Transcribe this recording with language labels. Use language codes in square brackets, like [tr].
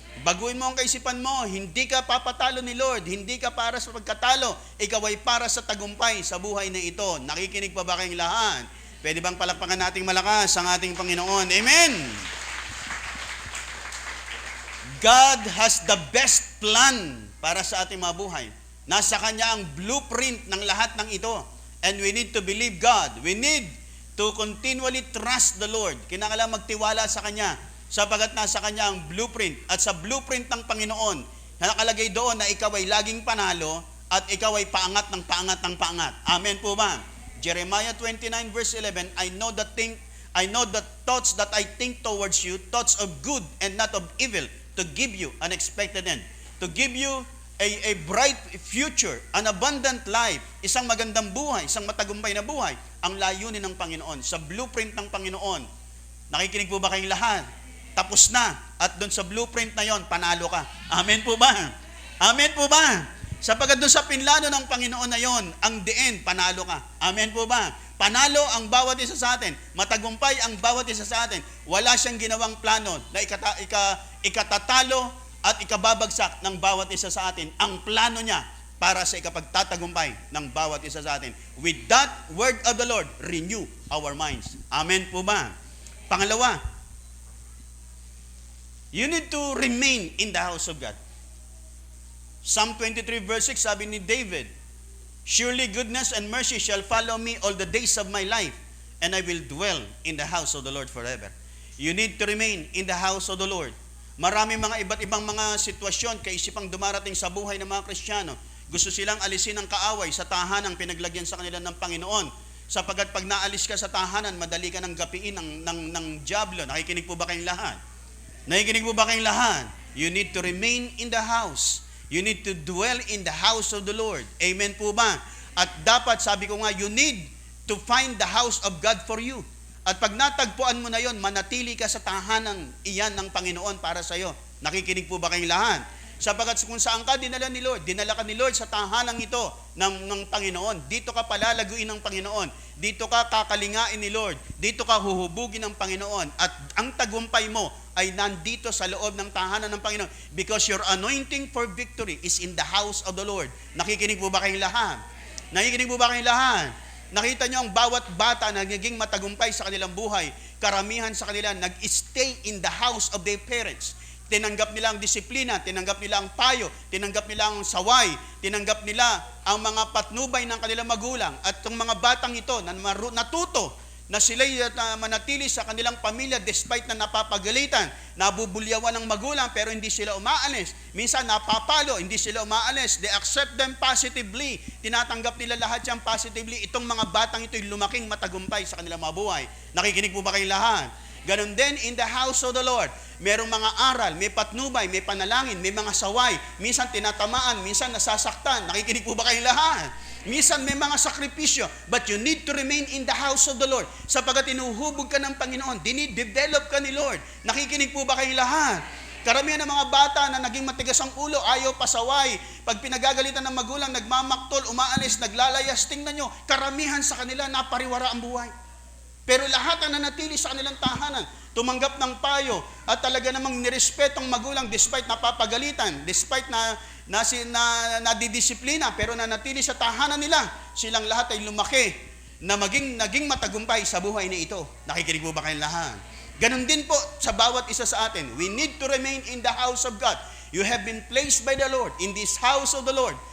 [tl] Baguhin mo ang kaisipan mo, hindi ka papatalo ni Lord, hindi ka para sa pagkatalo, ikaw ay para sa tagumpay sa buhay na ito. Nakikinig pa ba kayong lahat? Pwede bang palakpakan nating malakas ang ating Panginoon? Amen! [en] God has the best plan [tl] para sa ating mga buhay. Nasa Kanya ang blueprint ng lahat ng ito. [en] And we need to believe God. We need to continually trust the Lord. [tl] Kinakailangan magtiwala sa Kanya sapagat nasa Kanya ang blueprint. At sa blueprint ng Panginoon, nakalagay doon na ikaw ay laging panalo at ikaw ay paangat ng paangat ng paangat. Amen po ba? [en] Jeremiah 29 verse 11, I know the thoughts that I think towards you, thoughts of good and not of evil, to give you an expected end, to give you a bright future, an abundant life, [tl] isang magandang buhay, isang matagumpay na buhay, ang layunin ng Panginoon, [en] sa blueprint ng Panginoon. [tl] Nakikinig po ba kayong lahat? Tapos na. At doon sa blueprint na yon, panalo ka. Amen po ba? Amen po ba? Sapagkat doon sa pinlano ng Panginoon na yon, ang diin, panalo ka. Amen po ba? Panalo ang bawat isa sa atin. Matagumpay ang bawat isa sa atin. Wala siyang ginawang plano na ikatatalo at ikababagsak ng bawat isa sa atin. Ang plano niya para sa ikapagtatagumpay ng bawat isa sa atin. [en] With that word of the Lord, renew our minds. [tl] Amen po ba? Pangalawa, [en] you need to remain in the house of God. Psalm 23 verse 6, [tl] sabi ni David, [en] surely goodness and mercy shall follow me all the days of my life, and I will dwell in the house of the Lord forever. You need to remain in the house of the Lord. [tl] Marami mga iba't ibang mga sitwasyon, kaisipang dumarating sa buhay ng mga Kristiyano. Gusto silang alisin ang kaaway sa tahanang pinaglagyan sa kanila ng Panginoon. Sapagkat pag naalis ka sa tahanan, madali ka ng gapiin ng diablo. Nakikinig po ba kayong lahat? Nakikinig po ba kayong lahat? [en] You need to remain in the house. You need to dwell in the house of the Lord. [tl] Amen po ba? At dapat, sabi ko nga, [en] you need to find the house of God for you. [tl] At pag natagpuan mo na yon, manatili ka sa tahanan iyan ng Panginoon para sa iyo. Nakikinig po ba kayong lahat? Sapagkat kung saan ka dinala ka ni Lord sa tahanang ito ng Panginoon. Dito ka palalaguin ng Panginoon. Dito ka kakalingain ni Lord. Dito ka huhubugin ng Panginoon. At ang tagumpay mo ay nandito sa loob ng tahanan ng Panginoon. [en] Because your anointing for victory is in the house of the Lord. [tl] Nakikinig po ba kayong lahat? Nakikinig po ba kayong lahat? Nakita nyo ang bawat bata na nagiging matagumpay sa kanilang buhay. Karamihan sa kanila [en] nag-stay in the house of their parents. [tl] Tinanggap nila ang disiplina, tinanggap nila ang payo, tinanggap nila ang saway, tinanggap nila ang mga patnubay ng kanilang magulang. At itong mga batang ito na natuto na sila'y manatili sa kanilang pamilya despite na napapagalitan, nabubulyawan ng magulang pero hindi sila umaalis. Minsan napapalo, hindi sila umaalis. [en] They accept them positively. [tl] Tinatanggap nila lahat yan positively. Itong mga batang ito'y lumaking matagumpay sa kanilang mga buhay. Nakikinig po ba kayong lahat? Ganon din [en] in the house of the Lord. [tl] Merong mga aral, may patnubay, may panalangin, may mga saway. Minsan tinatamaan, minsan nasasaktan. Nakikinig po ba kayong lahat? Minsan may mga sakripisyo. [en] But you need to remain in the house of the Lord. [tl] Sapagkat inuhubog ka ng Panginoon. Dinidevelop ka ni Lord. Nakikinig po ba kayong lahat? Karamihan ng mga bata na naging matigas ang ulo, ayaw pasaway. Pag pinagagalitan ng magulang, nagmamaktol, umaalis, naglalayas. Tingnan nyo, karamihan sa kanila napariwara ang buhay. Pero lahat ang nanatili sa kanilang tahanan, tumanggap ng payo at talaga namang nirespetong magulang despite napapagalitan, despite na nadidisiplina, pero nanatili sa tahanan nila. Silang lahat ay lumaki na naging matagumpay sa buhay na ito. Nakikinig po ba kayong lahat? Ganon din po sa bawat isa sa atin. [en] We need to remain in the house of God. You have been placed by the Lord in this house of the Lord.